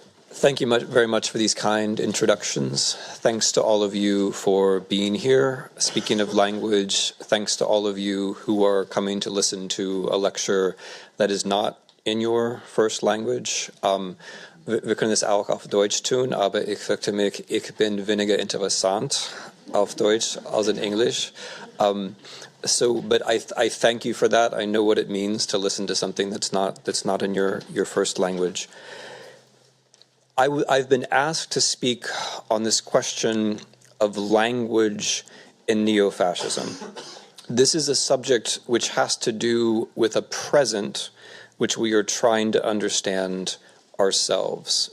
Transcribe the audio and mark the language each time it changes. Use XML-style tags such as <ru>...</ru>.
<en>Thank you very much for these kind introductions. Thanks to all of you for being here. Speaking of language, thanks to all of you who are coming to listen to a lecture that is not in your first language.</en> <de>Wir können es auch auf Deutsch tun, aber ich fürchte mich, ich bin weniger interessant auf Deutsch als in English.</de> <en>But I thank you for that. I know what it means to listen to something that's not in your first language. I've been asked to speak on this question of language in neo-fascism. This is a subject which has to do with a present which we are trying to understand ourselves.</en>